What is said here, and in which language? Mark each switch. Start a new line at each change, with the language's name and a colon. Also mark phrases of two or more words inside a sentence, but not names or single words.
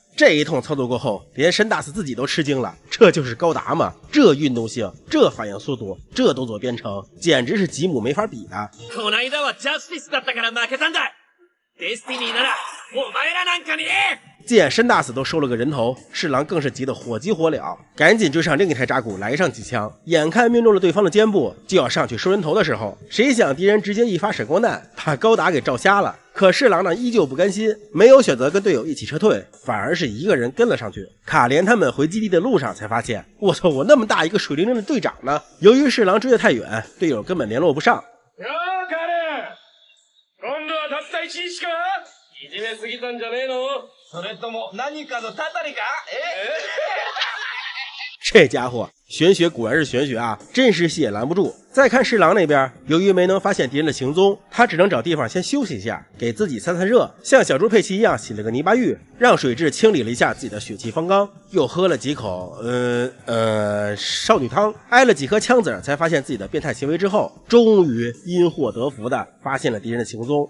Chinese: 这一通操作过后，连山大斯自己都吃驚了，这就是高達吗？这运动性，这反应速度，这动作编程，简直是吉姆没法比的。
Japanese: こないだはジャスティスだったから負けたんだ。デスティニーならお前らなんかに。
Chinese: 见山大死都收了个人头，侍郎更是急得火急火燎，赶紧追上另一台扎古来上几枪，眼看命中了对方的肩部，就要上去收人头的时候，谁想敌人直接一发闪光弹把高达给照瞎了。可侍郎呢依旧不甘心，没有选择跟队友一起撤退，反而是一个人跟了上去。卡莲他们回基地的路上才发现，我操，我那么大一个水灵灵的队长呢！由于侍郎追得太远，队友根本联络不上。
Japanese: よー、カレン、今度はたった1日か？いじめすぎたんじゃねえの？それとも何かのたたりか？
Chinese: 这家伙玄学果然是玄学啊，真实戏也拦不住。再看侍郎那边，由于没能发现敌人的行踪，他只能找地方先休息一下，给自己散散热，像小猪佩奇一样洗了个泥巴浴，让水蛭清理了一下自己的血气方刚，又喝了几口少女汤，挨了几颗枪子，才发现自己的变态行为之后，终于因祸得福的发现了敌人的行踪。